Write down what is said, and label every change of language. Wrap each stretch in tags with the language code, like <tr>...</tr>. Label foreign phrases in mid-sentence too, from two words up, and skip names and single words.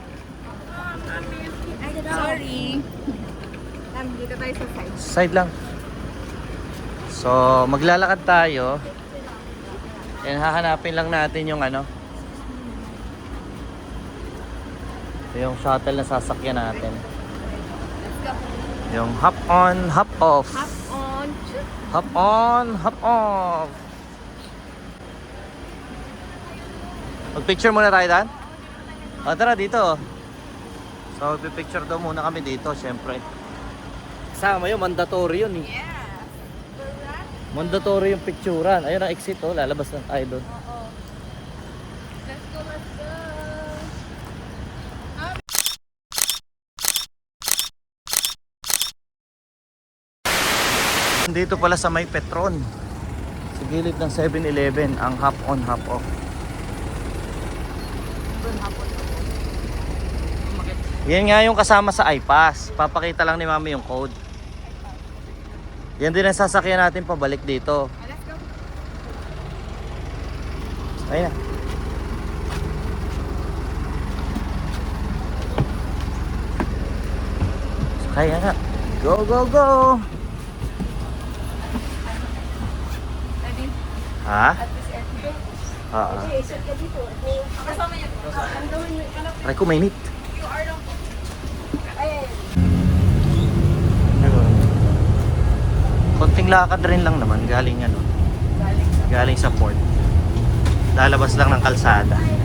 <tl>Sorry. Dito tayo sa side. Side lang. So, maglalakad tayo. And hahanapin lang natin yung ano. Yung shuttle na sasakyan natin.</tl> <en>Yung hop on, hop off. Hop on. Hop on, hop off.</en> <tl>Mag-picture muna tayo, Dan? O, tara dito. So, mag-picture daw muna kami dito, syempre. Kasama yun, mandatory yun eh. Mandatory yung picturean. Ayun ang exit, oh. Lalabas na tayo doon.</tl> <en>Let's go, let's go.</en> <tl>Dito pala sa may Petron. Sa gilid ng 7-Eleven, ang</tl> <en>hop on, hop off.</en> <tl>Yan nga yung kasama sa iPass. Papakita lang ni Mami yung code. Yan din ang sasakyan natin pabalik dito.</tl> <en>Let's go.</en> <tl>Ayun na. Kaya na.</tl> <en>Go, go, go! Ready? Ha? At this airport.</en> <tl>Oo. Okay, shot ka dito. Kasama niya. Ang gawin mo. Aray ko, mainit. QR lang po. Ay, Konting lakad rin lang naman. Galing ano. Galing sa port. Lalabas lang ng kalsada.</tl>